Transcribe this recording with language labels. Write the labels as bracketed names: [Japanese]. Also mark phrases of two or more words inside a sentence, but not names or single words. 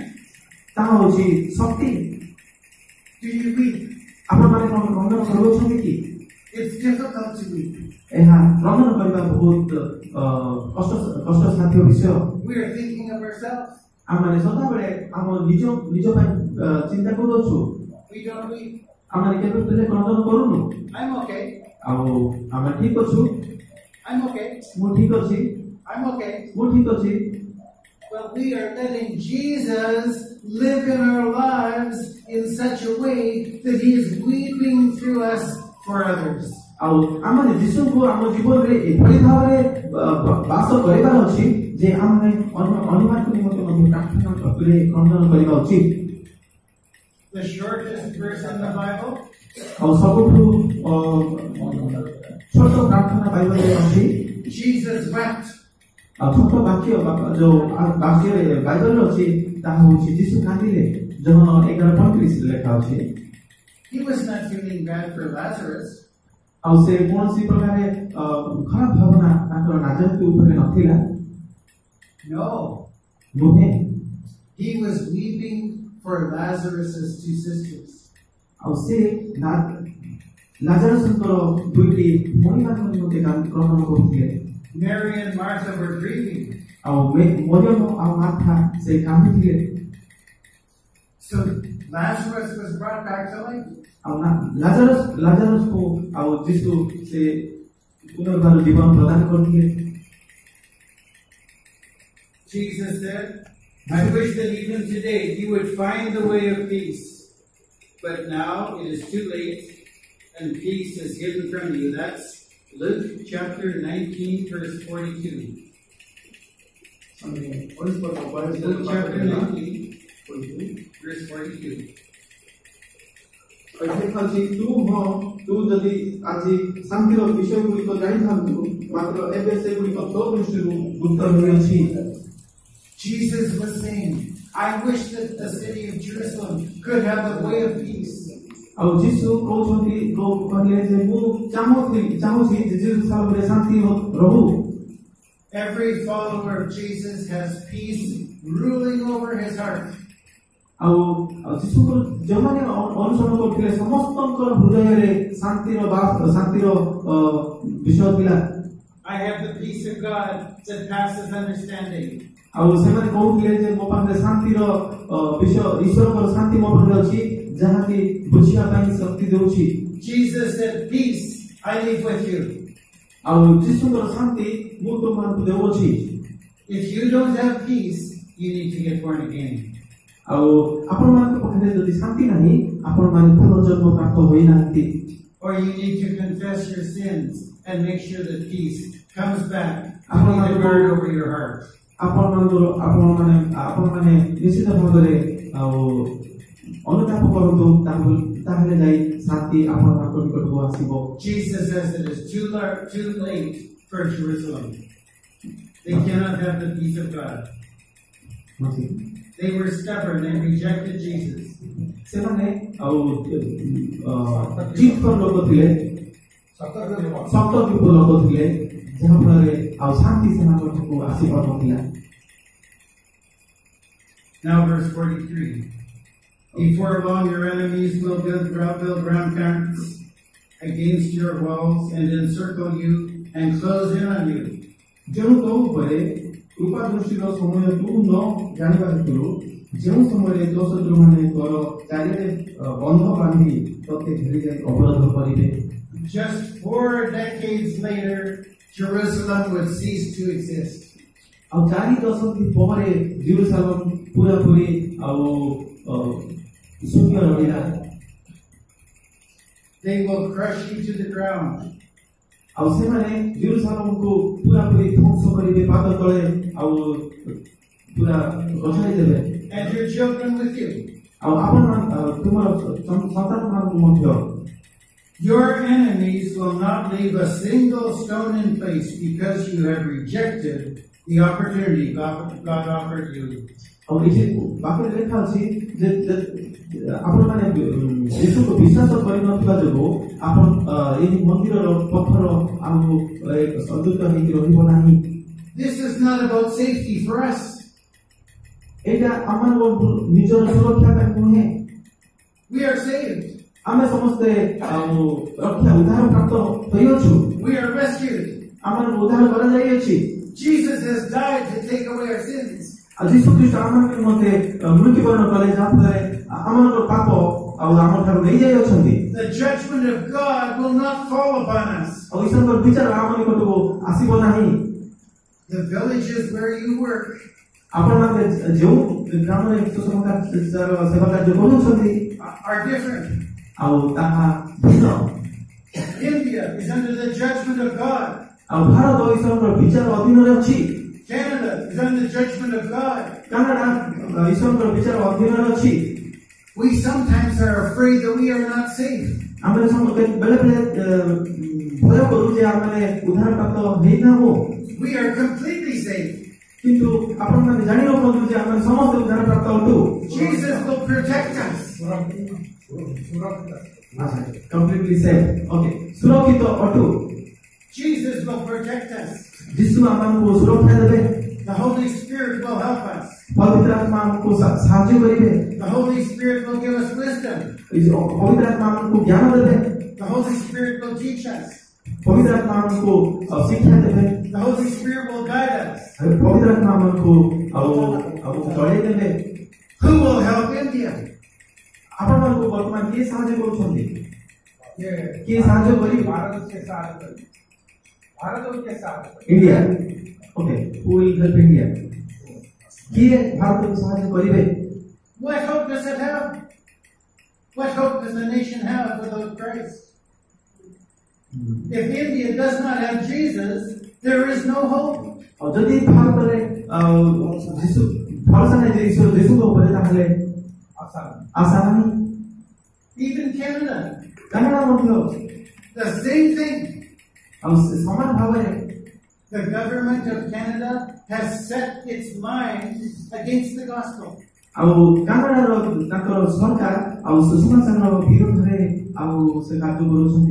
[Odia] ତାହା ହେଉଛି ଶକ୍ତି। [English] Do you weep? [Odia] ଆପଣମାନେ କଣ କ୍ରନ୍ଦନ କରୁଛନ୍ତି କି? [English] It's difficult to weep. [Odia] ଏହା କ୍ରନ୍ଦନ କରିବା ବହୁତ କଷ୍ଟସାଧ୍ୟ ବିଷୟ। [English] We are thinking of ourselves. [Odia] ଆମମାନେ ସଦାବେଳେ ଆମ ନିଜ ପାଇଁ ଚିନ୍ତା କରୁଅଛୁ। [English] We don't weep. [Odia] ଆମେ କେବେ ହେଲେ କ୍ରନ୍ଦନ କରୁନୁ। [English] I'm okay. [Odia] ଆଉ ଆମେ ଠିକ ଅଛୁ। [English] I'm okay. [Odia] ମୁଁ ଠିକ ଅଛି। [English] I'm okay. [Odia] ମୁଁ ଠିକ ଅଛି। [English] Well, we are letting Jesus live in our lives in such a way that he is weeping through us for others. [Odia] ଆଉ ଆମେ ଯୀଶୁଙ୍କୁ ଆମ ଜୀବନରେ ଏଭଳି ଭାବରେ ବାସ କରିବାର ଅଛି ଯେ ଆମେ ଅନ୍ୟମାନଙ୍କ ନିମନ୍ତେ ମଧ୍ୟ ପ୍ରାର୍ଥନା କରି କ୍ରନ୍ଦନ କରିବା ଉଚିତ। [English] The shortest verse in the Bible, [Odia] ଆଉ ସବୁଠୁ ଛୋଟ ପ୍ରାର୍ଥନା ବାଇବଲରେ ଅଛି। [English] Jesus wept. [Odia] ଆଉ ଛୋଟ ବାକ୍ୟ ଯୋଉ ବାକ୍ୟରେ ବାଇବଲରେ ଅଛି ତାହା ହେଉଛି ଯୀଶୁ କାନ୍ଦିଲେ। ଜନ 11:35 ଲେଖା ଅଛି। [English] He was not feeling bad for Lazarus. [Odia] ଆଉ ସେ କୌଣସି ପ୍ରକାର ଖରାପ ଭାବନା ତାଙ୍କର ନାଜାତି ଉପରେ ନଥିଲା। [English] No. [Odia] ନୁହେଁ। [English] He was weeping for Lazarus' two sisters. [Odia] ଆଉ ସେ ଲାଜାରସଙ୍କର ଦୁଇଟି ଭଉଣୀମାନଙ୍କ ନିମନ୍ତେ କ୍ରନ୍ଦନ କରୁଥିଲେ। [English] Mary and Martha were grieving. [Odia] ଆଉ ମରିୟମ ଆଉ ମାର୍ଥା ସେ କାନ୍ଦିଥିଲେ। [English] So Lazarus was brought back to life. [Odia] ଆଉ ଲାଜାରସକୁ ଆଉ ଯୀଶୁ ସେ ପୁନର୍ବାର ଜୀବନ ପ୍ରଦାନ କରିଥିଲେ। [English] Jesus said, I wish that even today you would find the way of peace. But now it is too late and peace is hidden from you. That's Luke chapter 19, verse 42. Luke chapter 19, verse 42. [Odia] ତୁ ଯଦି ଆଜି ଶାନ୍ତିର ବିଷୟ ଗୁଡ଼ିକ ଜାଣିଥାନ୍ତୁ ମାତ୍ର ଏବେ ସେଗୁଡ଼ିକ ତୋ ଦୃଷ୍ଟିରୁ ଗୁପ୍ତ ରହିଅଛି। [English] Jesus was saying, I wish that the city of Jerusalem could have a way of peace. [Odia] ଆଉ ଯୀଶୁ କହୁଛନ୍ତି କହିଲେ ଯେ ମୁଁ ଚାହୁଁଛି ଯେ ଜେରୁସାଲେମରେ ଶାନ୍ତି ରହୁ। [English] Every follower of Jesus has peace ruling over his heart. [Odia] ଆଉ ଯୀଶୁଙ୍କର ଯେଉଁମାନେ ଅନୁସରଣ କରୁଥିଲେ ସମସ୍ତଙ୍କର ହୃଦୟରେ ଶାନ୍ତିର ବିଷୟ ଥିଲା। [English] I have the peace of God that passes understanding. [Odia] ଆଉ ସେମାନେ କହୁଥିଲେ ଯେ ମୋ ପାଖରେ ଶାନ୍ତିର ବିଷୟ ଈଶ୍ୱରଙ୍କର ଶାନ୍ତି ମୋ ପାଖରେ ଅଛି ଯାହାକି ବୁଝିବା ପାଇଁ ଶକ୍ତି ଦେଉଛି। [English] Jesus said, "Peace I leave with you." [Odia] ଆଉ ଯୀଶୁଙ୍କର ଶାନ୍ତି ମୁଁ ତୁମମାନଙ୍କୁ ଦେଉଅଛି। [English] If you don't have peace, you need to get born again. [Odia] ଆଉ ଆପଣମାନଙ୍କ ପାଖରେ ଯଦି ଶାନ୍ତି ନାହିଁ ଆପଣମାନେ ପୁନର୍ଜନ୍ମ ପ୍ରାପ୍ତ ହୋଇନାହାନ୍ତି। [English] Or you need to confess your sins and make sure that peace comes back to be the guard over your heart. [Odia] ଆପଣମାନେ ନିଶ୍ଚିତ ଭାବରେ ଆଉ ଅନୁତାପ କରନ୍ତୁ ତାହେଲେ ଯାଇ ଶାନ୍ତି ଆପଣମାନଙ୍କ ନିକଟକୁ ଆସିବ। [English] Jesus says it is too late for Jerusalem. They cannot have the peace of God. They were stubborn and rejected Jesus. [Odia] ସେମାନେ ଆଉ ଜିଦ୍ ଲୋକ ଥିଲେ, ସତର୍କ ଲୋକ ଥିଲେ, ଯାହାଫଳରେ ଆଉ ଶାନ୍ତି ସେମାନଙ୍କ ପାଖକୁ ଆସିପାରୁନଥିଲା। [English] Now verse 43. Before long your enemies will build ramparts against your walls and encircle you and close in on you. [Odia] ଯେଉଁ ତୋ ଉପରେ କୃପା ଦୃଷ୍ଟିର ସମୟ ତୁ ନ ଜାଣିବା ହେତୁରୁ ଯେଉଁ ସମୟରେ ତୋ ଶତ୍ରୁମାନେ ତୋର ଚାରିଆଡ଼େ ବନ୍ଧ ବାନ୍ଧି ତୋତେ ଘେରି ଯାଇ ଅବରୋଧ କରିବେ। [English] Just 4 decades later, Jerusalem would cease to exist. [Odia] ଆଉ 4 ଦଶନ୍ଧି ପରେ ଜେରୁସାଲେମ ପୁରାପୁରି ଆଉ ଶୂନ୍ୟ ରହିଲା। [English] They will crush you to the ground. [Odia] ଆଉ ସେମାନେ ଜେରୁସାଲେମକୁ ପୁରାପୁରି ଧ୍ୱଂସ କରିବେ, ପାଦ ତଳେ ଆଉ ପୁରା ଗଛାଇ ଦେବେ। [English] And your children with you. [Odia] ଆଉ ତୁମର ସନ୍ତାନମାନଙ୍କୁ ମଧ୍ୟ। [English] Your enemies will not leave a single stone in place because you have rejected the opportunity God offered you. [Odia] ଆଉ ଏଠି ବାକ୍ୟରେ ଲେଖା ଅଛି ଯେ ଆପଣମାନେ ଯୀଶୁକୁ ବିଶ୍ୱାସ କରିନଥିବା ଯୋଗୁଁ ଆପଣ ଏହି ମନ୍ଦିରର ପଥର ଆମକୁ ସଦୃତ ହେଇକି ରହିବ ନାହିଁ। [English] This is not about safety for us. [Odia] ଏଇଟା ଆମମାନଙ୍କ ନିଜର ସୁରକ୍ଷା ପାଇଁ ନୁହେଁ। [English] We are saved. [Odia] ଆମେ ସମସ୍ତେ ଉଦ୍ଧାର ପ୍ରାପ୍ତ ହୋଇଅଛୁ। [English] We are rescued. [Odia] ଆମମାନଙ୍କୁ ଉଦ୍ଧାର କରାଯାଇଅଛି। [English] Jesus has died to take away our sins. [Odia] ଆଉ ଯୀଶୁ ଖ୍ରୀଷ୍ଟ ଆମମାନଙ୍କୁ ମଧ୍ୟ ମୃତ୍ୟୁବରଣ କଲେ ଯାହାଫଳରେ ଆମମାନଙ୍କ ପାପ ଆଉ ଆମଠାରୁ ନେଇଯାଇଅଛନ୍ତି। [English] The judgment of God will not fall upon us. [Odia] ଆଉ ଈଶ୍ୱରଙ୍କର ବିଚାର ଆମ ନିକଟକୁ ଆସିବ ନାହିଁ। [English] The villages where you work, [Odia] ଆପଣମାନେ ଯେଉଁ ଗ୍ରାମରେ ସେବା କାର୍ଯ୍ୟ କରୁଛନ୍ତି [English] are different. [Odia] ଆଉ ତାହା ଭିନ୍ନ। [English] India is under the judgment of God. [Odia] ଆଉ ଭାରତ ଈଶ୍ୱରଙ୍କର ବିଚାର ଅଧୀନରେ ଅଛି। [English] Canada is under the judgment of God. [Odia] କାନାଡା ଈଶ୍ୱରଙ୍କର ବିଚାର ଅଧୀନରେ ଅଛି। [English] We sometimes are afraid that we are not safe. [Odia] ଆମେ ବେଳେ ଭୟ କରୁ ଯେ ଆମେ ଉଦ୍ଧାର ପ୍ରାପ୍ତ ହେଇନାହୁଁ। [English] We are completely safe. [Odia] କିନ୍ତୁ ଆପଣମାନେ ଜାଣିରଖନ୍ତୁ ଯେ ଆମେ ସମସ୍ତେ ଉଦ୍ଧାର ପ୍ରାପ୍ତ ଅଟୁ। [English] Jesus will protect us. Completely safe. Okay. [Odia] ସୁରକ୍ଷିତ ଅଟୁ। [English] Jesus will protect us. [Odia] ଯୀଶୁ ଆମକୁ ସୁରକ୍ଷା ଦେବେ। [English] The Holy Spirit will help us. [Odia] ପବିତ୍ର ଆତ୍ମା ଆମକୁ ସାହାଯ୍ୟ କରିବେ। [English] The Holy Spirit will give us wisdom. [Odia] ପବିତ୍ର ଆତ୍ମା ଆମକୁ ଜ୍ଞାନ ଦେବେ। [English] The Holy Spirit will teach us. [Odia] ପବିତ୍ର ଆତ୍ମା ଆମକୁ ଶିକ୍ଷା ଦେବେ। [English] The Holy Spirit will guide us. [Odia] ପବିତ୍ର ଆତ୍ମା ଆମକୁ ଚଳେଇ ଦେବେ। [English] Who will help India? [Odia] ଆପଣମାନଙ୍କୁ ବର୍ତ୍ତମାନ କିଏ ସାହାଯ୍ୟ କରୁଛନ୍ତି? କିଏ ସାହାଯ୍ୟ କରିବେ? ଇଣ୍ଡିଆ। ଓକେ, [English] who will help India? [Odia] କିଏ ଭାରତକୁ ସାହାଯ୍ୟ କରିବେ? [English] What hope does it have? What hope does the nation have without Christ? If India does not have Jesus, there is no hope. [Odia] ଆଉ ଯଦି ଭାରତରେ ଯୀଶୁ ଭରସା ନାହିଁ ଯେ ଈଶ୍ୱର ଯୀଶୁଙ୍କ ଉପରେ ତାହେଲେ ଆଶା ନାହିଁ। [English] Even Canada. [Odia] କାନାଡା ମଧ୍ୟ [English] The same thing. [Odia] ଆଉ ସମାନ ଭାବରେ [English] The government of Canada has set its mind against the gospel. [Odia] ଆଉ କାନାଡାର ତାଙ୍କର ସରକାର ଆଉ ସୁସମାଚାରର ବିରୋଧରେ ଆଉ ସେ କାର୍ଯ୍ୟ କରୁଛନ୍ତି।